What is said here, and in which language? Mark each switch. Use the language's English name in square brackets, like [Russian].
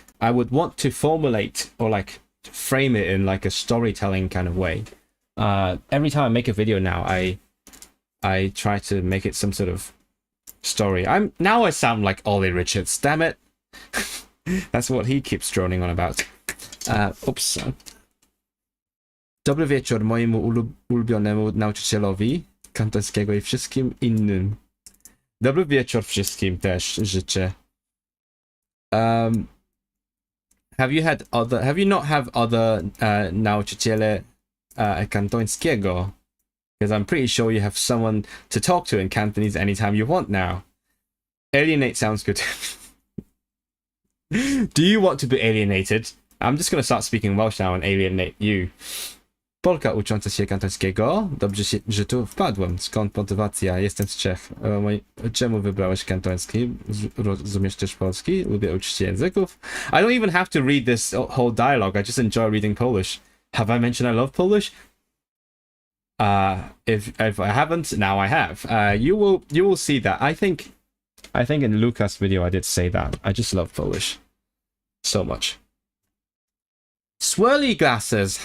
[English] I would want to formulate or like frame it in like a storytelling kind of way. Every time I make a video now, I try to make it some sort of story. I sound like Ollie Richards. Damn it. That's what he keeps droning on about. Oops. [Polish] Dobry wieczór mojemu ulubionemu nauczycielowi kantońskiego i wszystkim innym. Dobry wieczór wszystkim też życzę. [English] Have you not have other [Polish] nauczyciele kantońskiego? [English] Because I'm pretty sure you have someone to talk to in Cantonese anytime you want now. Alienate sounds good. Do you want to be alienated? I'm just going to start speaking Welsh now and alienate you. [Polish] Polka ucząca się kantońskiego. Dobrze, że tu wpadłem. Skąd motywacja? Jestem z Czech. Czemu wybrałeś kantoński? Rozumiesz też polski? Lubię uczyć się języków. [English] I don't even have to read this whole dialogue. I just enjoy reading Polish. Have I mentioned I love Polish? If I haven't, now I have. You will see that. I think in Luca's video I did say that. I just love Polish so much. Swirly glasses.